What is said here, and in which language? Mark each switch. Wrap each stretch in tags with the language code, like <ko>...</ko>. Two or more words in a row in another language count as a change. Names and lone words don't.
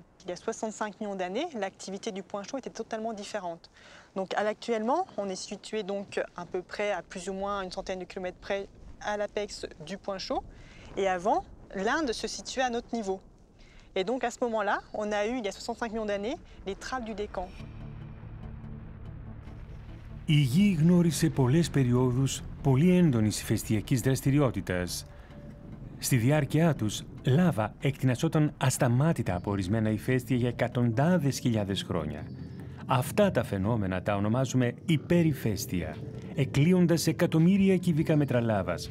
<fr>Il y a 65 millions d'années, l'activité du point chaud était totalement différente. Donc, actuellement, on est situé donc à peu près à plus ou moins une centaine de kilomètres près à l'apex du point chaud. Et avant, l'Inde se situait à notre niveau. Et donc, à ce moment-là, on a eu, il y a 65 millions d'années, les trappes du Décan.</fr> <el>Η Γη γνώρισε πολλές περιόδους πολύ έντονης ηφαιστειακής δραστηριότητας. Στη διάρκεια τους, λάβα εκτινασόταν ασταμάτητα από ορισμένα ηφαίστεια για εκατοντάδες χιλιάδες χρόνια. Αυτά τα φαινόμενα τα ονομάζουμε υπερηφαίστεια, εκλείοντας εκατομμύρια κυβικά μέτρα λάβας.</el>